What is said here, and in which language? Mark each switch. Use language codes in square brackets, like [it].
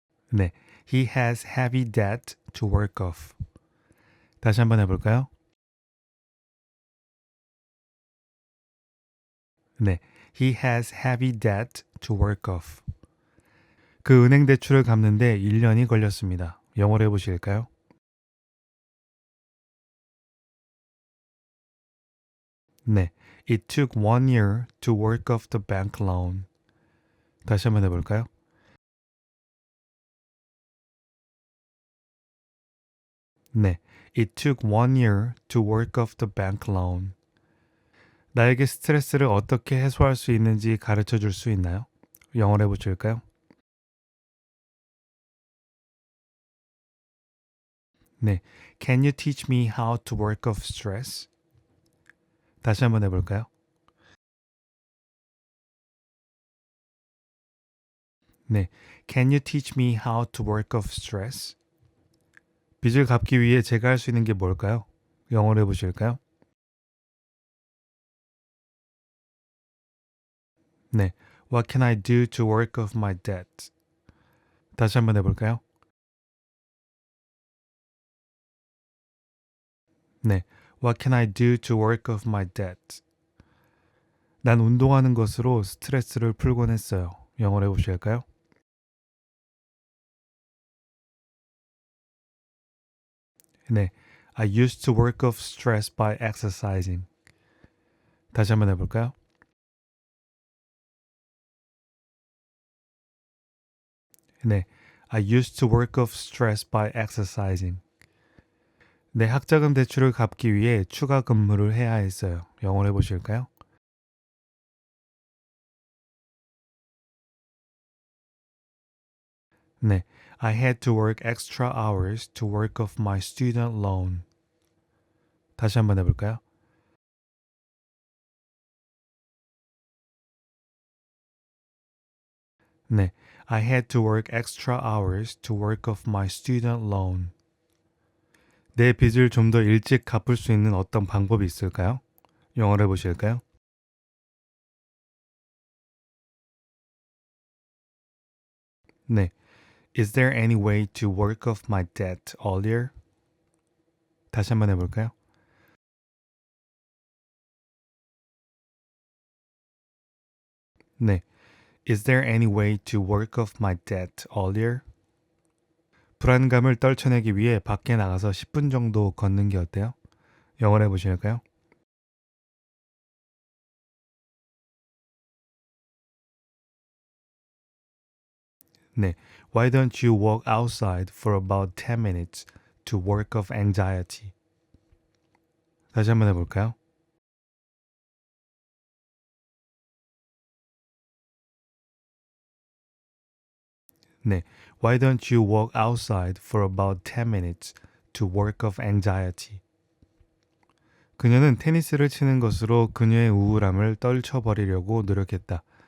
[ko] 네, [en] He has heavy debt to work off. [ko] 다시 한번 해볼까요? 네, [en] He has heavy debt to work off. [ko] 그 은행 대출을 갚는데 1년이 걸렸습니다. 영어로 해보실까요? 네, [en] It took 1 year to work off the bank loan. [ko] 다시 한번 해볼까요? 네, [en] It took 1 year to work off the bank loan. [ko] 나에게 스트레스를 어떻게 해소할 수 있는지 가르쳐 줄 수 있나요? 영어로 해보실까요? 네. [en] Can you teach me how to work off stress? [ko] 다시 한번 해볼까요? 네. [en] Can you teach me how to work off stress? [ko] 빚을 갚기 위해 제가 할 수 있는 게 뭘까요? 영어로 해보실까요? 네. [en] What can I do to work off my debt? [ko] 다시 한번 해볼까요? 네. [en] What can I do to work off my debt? [ko] 난 운동하는 것으로 스트레스를 풀곤 했어요. 영어로 해보실까요? 네. [en] I used to work off stress by exercising. [ko] 다시 한번 해볼까요? 네. [en] I used to work off stress by exercising. [ko] 내 학자금 대출을 갚기 위해 추가 근무를 해야 했어요. 영어로 해보실까요? 네. [en] I had to work extra hours to work off my student loan. [ko] 다시 한번 해볼까요? 네. [en] I had to work extra hours to work off my student loan. [ko] 내 빚을 좀 더 일찍 갚을 수 있는 어떤 방법이 있을까요? 영어로 해보실까요? 네. [en] Is there any way to work off my debt earlier? [ko] 다시 한번 해볼까요? 네. [en] Is there any way to work off my debt earlier? [ko] 불안감을 떨쳐내기 위해 밖에 나가서 10분 정도 걷는 게 어때요? 영어로 해보실까요? 네. [en] Why don't you walk outside for about 10 minutes to work off anxiety? [ko] 다시 한번 해볼까요? 네. [en] Why don't you walk outside for about 10 minutes to work off anxiety? [ko] 그녀는 테니스를 치는 것으로 그녀의 우울함을 떨쳐버리려고 노력했다.